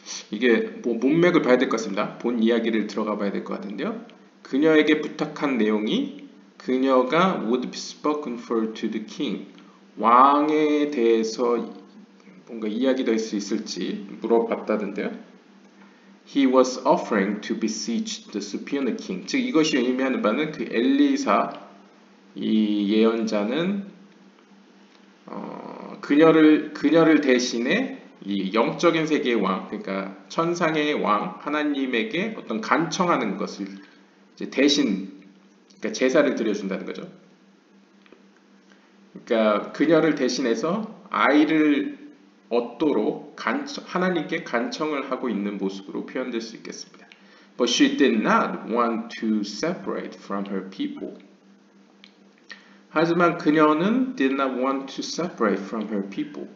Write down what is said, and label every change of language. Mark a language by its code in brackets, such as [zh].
[ko] 이게 문맥을 봐야 될 것 같습니다. 본 이야기를 들어가 봐야 될 것 같은데요. 그녀에게 부탁한 내용이 그녀가 [en] would be spoken for to the king, [ko] 왕에 대해서 뭔가 이야기도 할 수 있을지 물어봤다던데요. [en] He was offering to beseech the superior king. [ko] 즉 이것이 의미하는 바는 그 엘리사 이 예언자는 그녀를 대신해 이 영적인 세계의 왕, 그러니까 천상의 왕 하나님에게 어떤 간청하는 것을 이제 대신 그러니까 제사를 드려준다는 거죠. 그러니까 그녀를 대신해서 아이를 얻도록 하나님께 간청을 하고 있는 모습으로 표현될 수 있겠습니다. [en] But she did not want to separate from her people. [ko] 하지만 그녀는 [en] did not want to separate from her people.